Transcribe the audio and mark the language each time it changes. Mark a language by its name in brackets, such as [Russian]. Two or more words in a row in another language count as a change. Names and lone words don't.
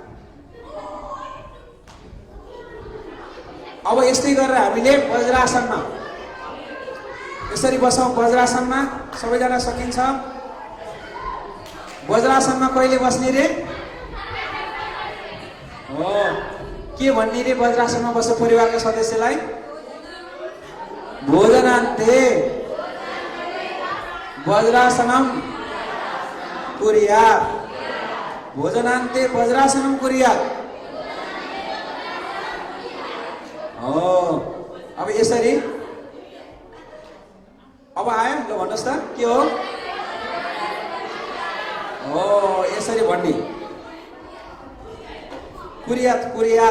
[Nepali] अब यस्तै गरेर हामीले वज्रासनमा यसरी बसौँ। वज्रासनमा सबैजना सकिन्छ? वज्रासनमा कहिले बस्ने रे? हो, के भन्ने रे वज्रासनमा बस्ने परिवारका सदस्यलाई? [Sanskrit] भोजनान्ते वज्रासनम कुर्यात्। भोजनान्ते वज्रासनम कुर्यात्। [Nepali] हो, अब यसरी अब आयो ल भन्नुहोस् त के हो? हो, यसरी भन्ने [Sanskrit] कुर्यात् कुर्यात्।